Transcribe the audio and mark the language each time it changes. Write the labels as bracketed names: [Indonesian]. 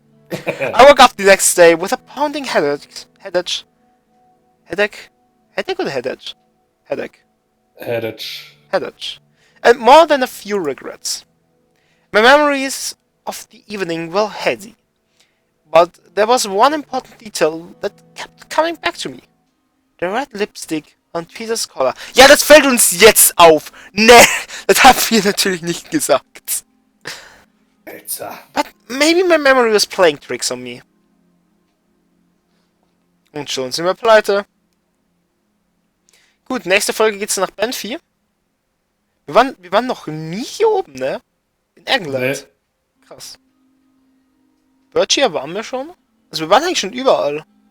[English] I woke up the next day with a pounding headache? Headache or headache? Headache. Headache. And more than a few regrets. My memories of the evening were hazy. But there was one important detail that kept coming back to me. The red lipstick on Peter's collar. [German] Ja, das fällt uns jetzt auf. Ne, das haben wir natürlich nicht gesagt. Alter. [English] But maybe my memory was playing tricks on me. [German] Und schon sind wir pleite. Gut, nächste Folge geht's nach Band 4. Wir waren noch nie hier oben, ne? In England. Nee. Krass. Berkshire waren wir schon? Also wir waren eigentlich schon überall.